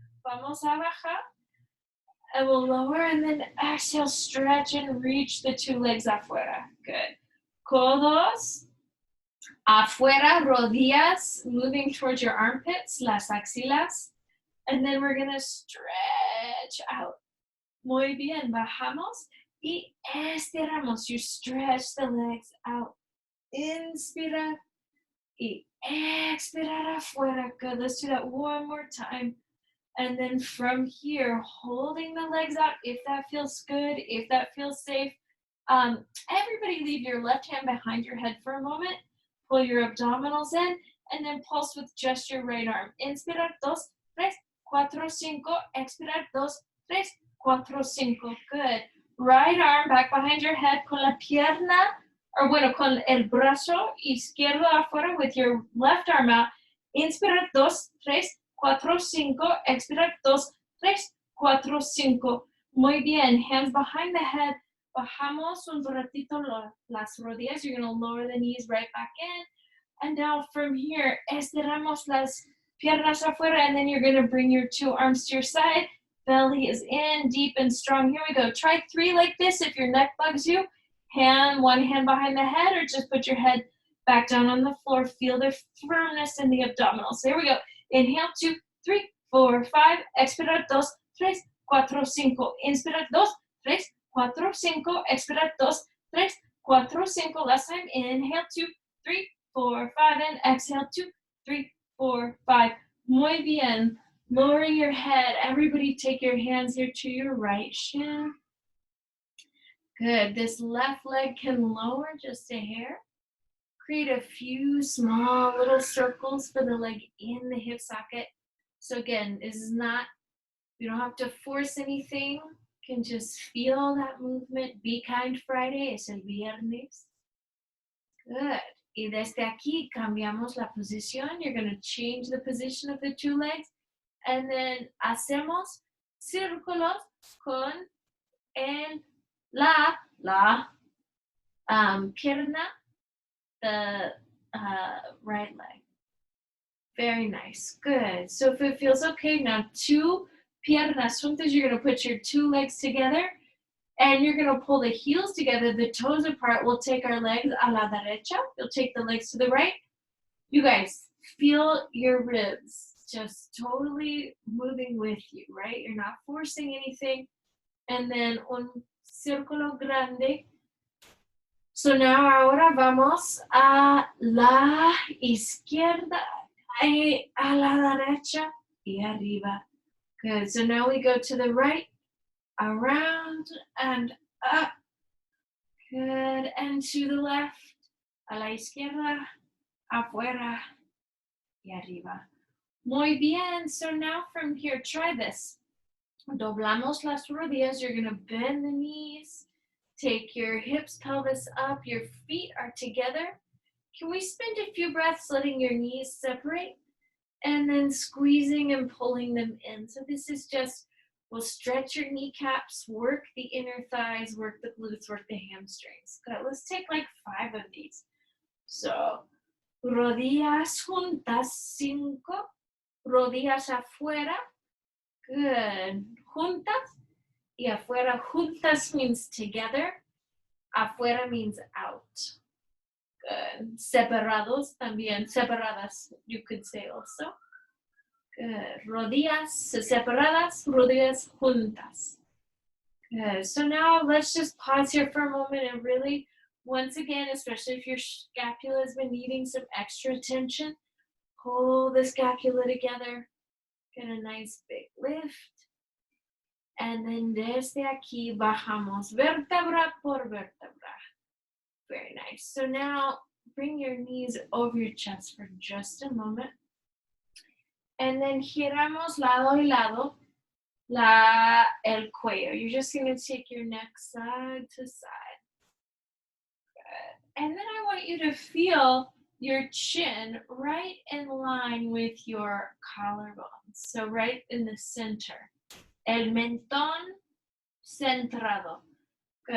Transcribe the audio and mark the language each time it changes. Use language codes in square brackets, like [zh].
[es] Vamos a bajar. [en] And we'll lower and then exhale, stretch and reach the 2 legs afuera. Good. [es] Codos afuera, rodillas, [en] moving towards your armpits, [es] las axilas. [en] And then we're going to stretch out. [es] Muy bien, bajamos y estiramos. [en] You stretch the legs out. [es] Inspira y expirar afuera. [en] Good, let's do that one more time. And then from here, holding the legs out, if that feels good, if that feels safe. Everybody leave your left hand behind your head for a moment. Pull your abdominals in, and then pulse with just your right arm. [es] Inspirar, 2, 3, 4, 5. Expirar, 2, 3, 4, 5. Good. [en] Right arm back behind your head [es] con la pierna, [en] or [es] bueno, con el brazo izquierdo afuera [en] with your left arm out. [es] Inspirar, 2, 3, 4, 5. Expirar, 2, 3, 4, 5. Muy bien. [en] Hands behind the head. [es] Bajamos un ratito las rodillas. [en] You're going to lower the knees right back in. And now from here, [es] estiramos las piernas afuera, [en] and then you're going to bring your 2 arms to your side. Belly is in, deep and strong. Here we go. Try 3 like this if your neck bugs you. One hand behind the head, or just put your head back down on the floor. Feel the firmness in the abdominals. Here we go. Inhale, 2, 3, 4, 5. [es] Expirar, [en] 2, 3, 4, 5. [es] Inspirar, 2, 3, 4, 5. Expirar, 2, 3, 4, 5. Last time. [en] Inhale, 2, 3, 4, 5. And exhale, 2, 3, 4, 5. [es] Muy bien. [en] Lower your head. Everybody take your hands here to your right shin. Good. This left leg can lower just a hair. Create a few small little circles for the leg in the hip socket. So again, this is not, you don't have to force anything. You can just feel that movement. Be Kind Friday [es] es el viernes. [en] Good. [es] Y desde aquí cambiamos la posición. [en] You're going to change the position of the 2 legs. And then [es] hacemos círculos con la pierna, [en] the right leg. Very nice. Good. So if it feels okay, now two [es] piernas juntas, [en] you're going to put your two legs together and you're going to pull the heels together, the toes apart. We'll take our legs [es] a la derecha. [en] You'll take the legs to the right. You guys, feel your ribs just totally moving with you, right? You're not forcing anything. And then [es] un círculo grande. [en] So now [es] ahora vamos a la izquierda, a la derecha y arriba. [en] Good. So now we go to the right, around and up. Good. And to the left, [es] a la izquierda, afuera y arriba. Muy bien. [en] So now from here, try this. [es] Doblamos las rodillas. [en] You're going to bend the knees. Take your hips, pelvis up. Your feet are together. Can we spend a few breaths letting your knees separate? And then squeezing and pulling them in. So this is just, we'll stretch your kneecaps, work the inner thighs, work the glutes, work the hamstrings. Good. Let's take like 5 of these. So, [es] rodillas juntas, [en] 5. [es] Rodillas afuera. Good. Juntas. Y afuera, juntas [en] means together. Afuera means out. Good. [es] Separados también. Separadas, [en] you could say also. Good. [es] Rodillas separadas, rodillas juntas. [en] Good. So now let's just pause here for a moment and really, once again, especially if your scapula has been needing some extra attention, pull the scapula together. Get a nice big lift. And then [es] desde aquí bajamos vértebra por vértebra. [en] Very nice. So now bring your knees over your chest for just a moment. And then [es] giramos lado y lado el cuello. [en] You're just going to take your neck side to side. Good. And then I want you to feel your chin right in line with your collarbone. So right in the center. [es] El mentón centrado. [en] Good.